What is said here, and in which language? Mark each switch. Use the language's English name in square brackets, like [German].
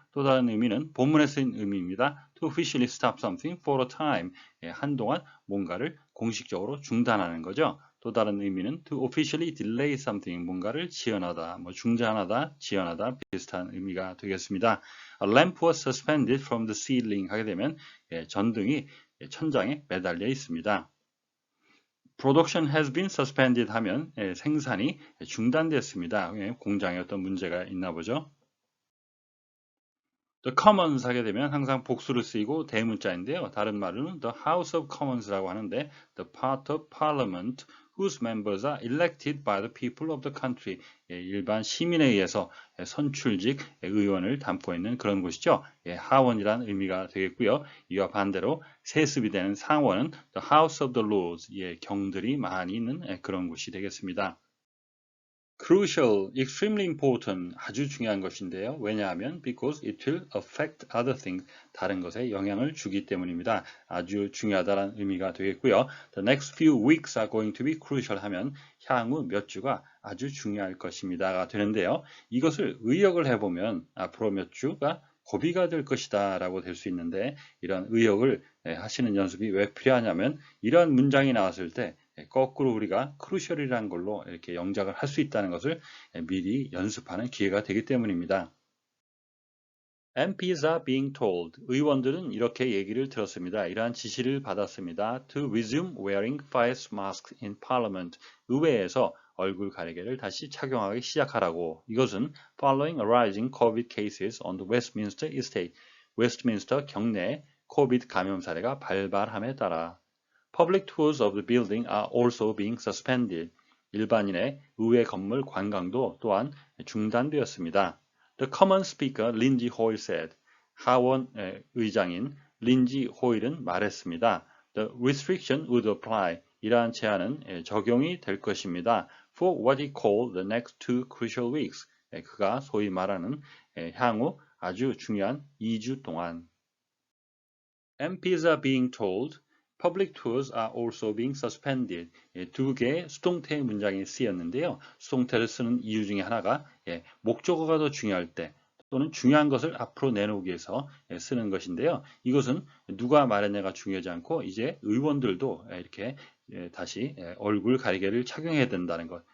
[Korean] 또 다른 의미는 본문에 쓰인 의미입니다. [English] to officially stop something for a time, [Korean] 한동안 뭔가를 공식적으로 중단하는 거죠. 또 다른 의미는 [English] to officially delay something, [Korean] 뭔가를 지연하다, 중단하다, 지연하다 비슷한 의미가 되겠습니다. [English] A lamp was suspended from the ceiling [Korean] 하게 되면 전등이 천장에 매달려 있습니다. [English] Production has been suspended [Korean] 하면 생산이 중단됐습니다. 공장에 어떤 문제가 있나 보죠. The Commons 하게 되면 항상 복수를 쓰이고 대문자인데요. 다른 말로는 [English] The House of Commons라고 하는데 the part of Parliament whose members are elected by the people of the country. [Korean] 일반 시민에 의해서 선출직 의원을 담고 있는 그런 곳이죠. 하원이란 의미가 되겠고요. 이와 반대로 세습이 되는 상원은 [English] the House of the Lords, [Korean] 경들이 많이 있는 그런 곳이 되겠습니다. [English] Crucial, extremely important, [Korean] 아주 중요한 것인데요. 왜냐하면 [English] because it will affect other things, [Korean] 다른 것에 영향을 주기 때문입니다. 아주 중요하다는 의미가 되겠고요. [English] The next few weeks are going to be crucial [Korean] 하면 향후 몇 주가 아주 중요할 것입니다가 되는데요. 이것을 의역을 해보면 앞으로 몇 주가 고비가 될 것이다 라고 될 수 있는데 이런 의역을 하시는 연습이 왜 필요하냐면 이러한 문장이 나왔을 때 거꾸로 우리가 크루셜이라는 걸로 이렇게 영작을 할 수 있다는 것을 미리 연습하는 기회가 되기 때문입니다. [English] MPs are being told. [Korean] 의원들은 이렇게 얘기를 들었습니다. 이러한 지시를 받았습니다. [English] To resume wearing face masks in Parliament. [Korean] 의회에서 얼굴 가리개를 다시 착용하기 시작하라고. 이것은 [English] following a rising COVID cases on the Westminster Estate. [Korean] 웨스트민스터 경내에 코비드 감염 사례가 발발함에 따라 [English] Public tours of the building are also being suspended. [Korean] 일반인의 의회 건물 관광도 또한 중단되었습니다. [English] The common speaker Lindsay Hoyle said. [Korean] 하원 의장인 린지 호일은 말했습니다. [English] The restriction would apply. [Korean] 이러한 제한은 적용이 될 것입니다. [English] For what he called the next two crucial weeks. [Korean] 그가 소위 말하는 향후 아주 중요한 2주 동안. [English] MPs are being told. Public tours are also being suspended. [Korean] 두 개의 수동태 문장이 쓰였는데요. 수동태를 쓰는 이유 중에 하나가 목적어가 더 중요할 때 또는 중요한 것을 앞으로 내놓기 위해서 쓰는 것인데요. 이것은 누가 말했냐가 중요하지 않고 이제 의원들도 이렇게 다시 얼굴 가리개를 착용해야 된다는 것.